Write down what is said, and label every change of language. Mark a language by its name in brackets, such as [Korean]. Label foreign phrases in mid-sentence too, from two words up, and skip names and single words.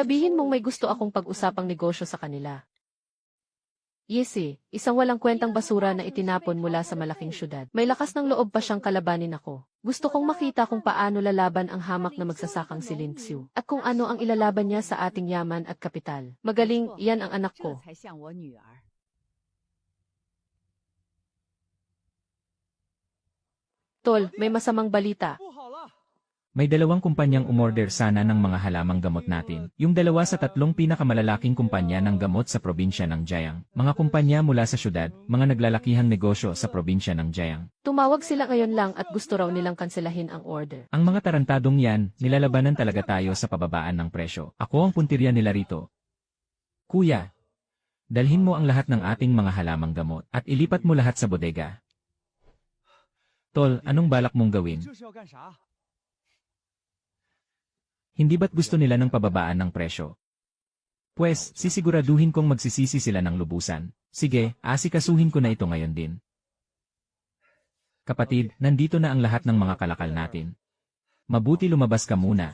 [Filipino] Sabihin mong may gusto akong pag-usapang negosyo sa kanila. Yesi, isang walang kwentang basura na itinapon mula sa malaking syudad. May lakas ng loob pa siyang kalabanin ako. Gusto kong makita kung paano lalaban ang hamak na magsasakang si Lin Xiu, at kung ano ang ilalaban niya sa ating yaman at kapital. Magaling, iyan ang anak ko. [Chinese] 这才像我女儿。 [Filipino] Tol, may masamang balita. [Chinese] 不好了！ [Filipino] May dalawang kumpanyang umorder sana ng mga halamang gamot natin. Yung dalawa sa tatlong pinakamalalaking kumpanya ng gamot sa probinsya ng Jiang. Mga kumpanya mula sa syudad, mga naglalakihang negosyo sa probinsya ng Jiang. Tumawag sila ngayon lang at gusto raw nilang kanselahin ang order. Ang mga tarantadong yan, nilalabanan talaga tayo sa pababaan ng presyo. Ako ang puntirya nila rito. Kuya, dalhin mo ang lahat ng ating mga halamang gamot at ilipat mo lahat sa bodega. Tol, anong balak mong gawin? [Chinese] 这是要干啥？ [Filipino] Hindi ba't gusto nila ng pababaan ng presyo? Pwes, sisiguraduhin kong magsisisi sila ng lubusan. Sige, asikasuhin ko na ito ngayon din. Kapatid, nandito na ang lahat ng mga kalakal natin. Mabuti lumabas ka muna.